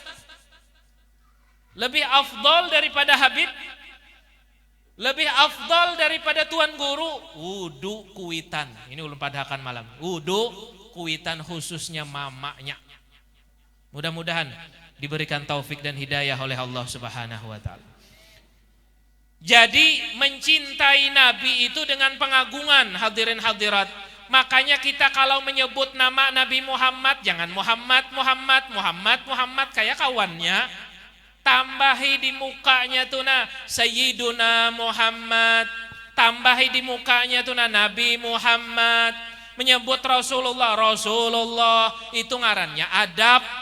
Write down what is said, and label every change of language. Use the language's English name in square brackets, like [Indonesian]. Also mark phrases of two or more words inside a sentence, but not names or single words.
[Indonesian] Lebih afdol daripada habib. Lebih afdol daripada tuan guru. [Banjar] Wudu kuitan. Ini ulun padahkan malam. Wudu kuitan khususnya mamanya. [Indonesian] Mudah-mudahan diberikan taufik dan hidayah oleh [Arabic] الله سبحانه وتعالى. [Indonesian] Jadi mencintai Nabi itu dengan pengagungan, hadirin hadirat. Makanya kita kalau menyebut nama Nabi Muhammad, jangan Muhammad kayak kawannya. [Banjar] Tambahi di mukanya tuh nah [Arabic] سيدنا محمد. [Banjar] Tambahi di mukanya tuh nah Nabi Muhammad. Menyebut Rasulullah itu ngarannya adab.